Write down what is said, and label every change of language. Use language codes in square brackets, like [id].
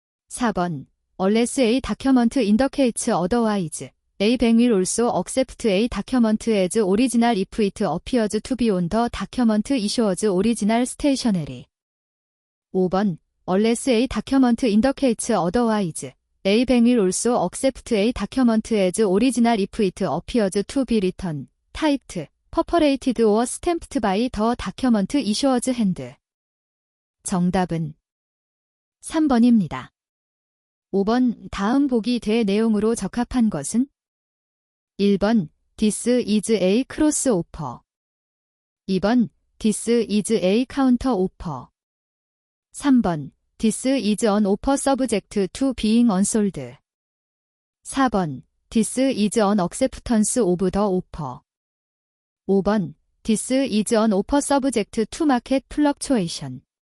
[en] 4번 Unless a document indicates otherwise, a bank will also accept a document as original if it appears to be on the document issuer's original stationery. 5번 Unless a document indicates otherwise, A bank will also accept a document as original if it appears to be written, typed, perforated or stamped by the document issuer's hand. [ko] 정답은 3번입니다. 5번 다음 보기 대 내용으로 적합한 것은 1번 [en] This is a cross offer. 2번 This is a counter offer. 3번 This is an offer subject to being unsold. 4번 This is an acceptance of the offer. 5번 This is an offer subject to market fluctuation.